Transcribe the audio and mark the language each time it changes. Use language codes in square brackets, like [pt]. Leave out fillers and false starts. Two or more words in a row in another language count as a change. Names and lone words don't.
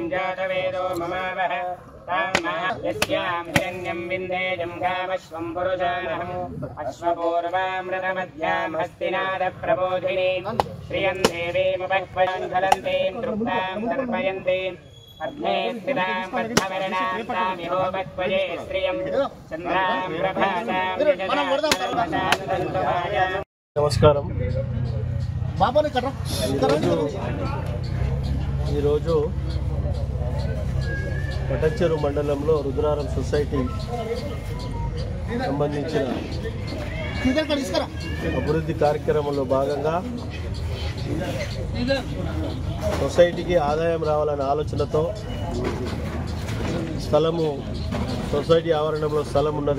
[sa] जातवेदो ममावह यस्यां हिरण्यं विन्देजं गावश्वं पुरुषानहम् अश्वपूर्वामृतमध्यां हस्तिनादप्रबोधिनीं श्रियं देवीमुपह्वं ज्वलन्तीं तृप्तां तर्पयन्तीं अग्ने स्थितां पद्मवर्णां तामिहोपक्वये श्रियं चन्द्रां प्रभासां [te] నమస్కారం. ఈరోజు పటాన్చేరు మండలంలో రుద్రారం సొసైటీ సంబంధించిన అభివృద్ధి కార్యక్రమంలో భాగంగా సొసైటీకి ఆదాయం రావాలనే ఆలోచనతో స్థలము సొసైటీ ఆవరణంలో స్థలం ఉన్నది.